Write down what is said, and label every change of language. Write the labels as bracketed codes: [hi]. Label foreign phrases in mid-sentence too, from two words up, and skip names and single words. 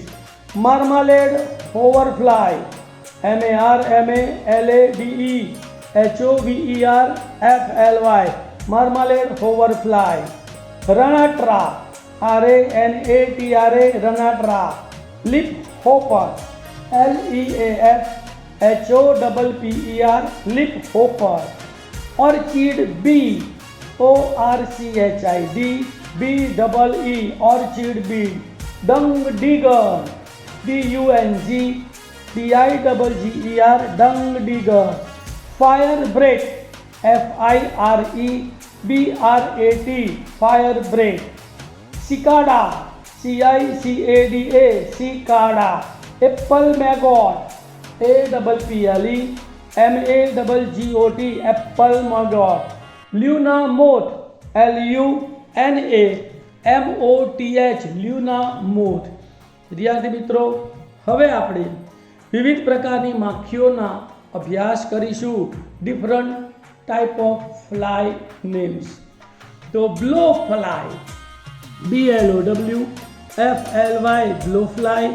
[en] Marmalade hoverfly, MARMALADE marmalade hoverfly. Ranatra, RANATRA ranatra. Leaf hopper, LEAFHOPPER leaf hopper. Orchid bee, ORCHID BEE orchid bee. Dung digger, DUNGDIGGER dung digger. Fire brat, FIREBRAT fire brat. Cicada, CICADA cicada. Apple maggot, APPLE MAGGOT apple maggot. Luna moth, LUNA MOTH luna moth. [gu] વિદ્યાર્થી મિત્રો, હવે આપણે વિવિધ પ્રકારની માખીઓના અભ્યાસ કરીશું. [en] different type of fly names. તો blow fly, BLOW FLY blow fly.